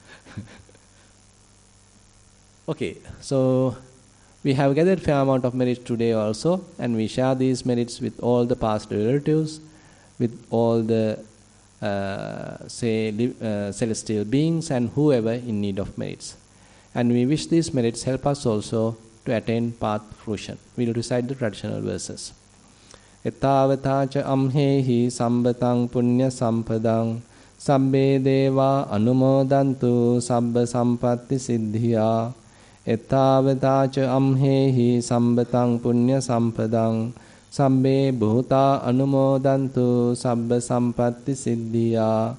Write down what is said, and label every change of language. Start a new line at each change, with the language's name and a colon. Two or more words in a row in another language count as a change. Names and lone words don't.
English: Okay, so we have gathered fair amount of merits today also, and we share these merits with all the past relatives, with all the celestial beings and whoever in need of merits. And we wish these merits help us also to attain path fruition. We will recite the traditional verses.
Pali: Etavatacha amhehi sambatang punya sampadang sabbe deva anumodantu sabba sampatti siddhiya. Etavatacha amhehi sambatang punya sampadang sabbe bhuta anumodantu sabba sampatti siddhiya.